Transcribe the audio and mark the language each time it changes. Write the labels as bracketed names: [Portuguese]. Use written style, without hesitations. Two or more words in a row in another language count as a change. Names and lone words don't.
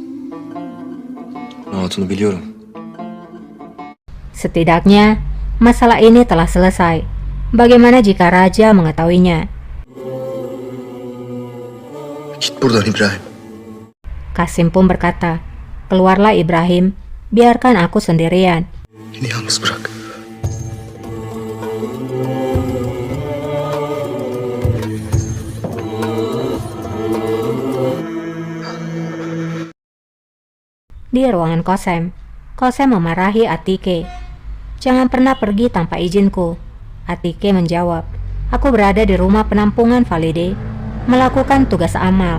[Turkish] Ne olduğunu biliyorum. [Indonesian] Setidaknya, masalah ini telah selesai. Bagaimana jika raja mengetahuinya? [Turkish] Git buradan İbrahim. [Indonesian] Kasim pun berkata, "Keluarlah Ibrahim, biarkan aku sendirian." [Turkish] Beni yalnız bırak. [Indonesian] Di ruangan Kosem memarahi Atike. "Jangan pernah pergi tanpa izinku." Atike menjawab, "Aku berada di rumah penampungan Valide, melakukan tugas amal."